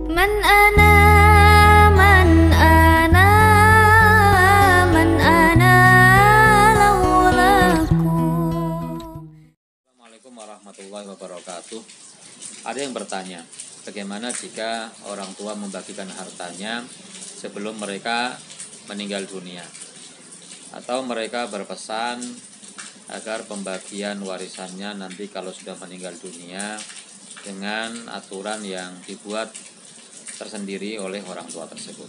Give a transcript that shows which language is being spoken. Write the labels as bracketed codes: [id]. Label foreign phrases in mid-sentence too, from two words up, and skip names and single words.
[ar] من أنا من أنا من أنا لولاك. السلام عليكم ورحمة الله وبركاته. [id] Ada yang bertanya, bagaimana jika orang tua membagikan hartanya sebelum mereka meninggal dunia, atau mereka berpesan agar pembagian warisannya nanti kalau sudah meninggal dunia dengan aturan yang dibuat tersendiri oleh orang tua tersebut.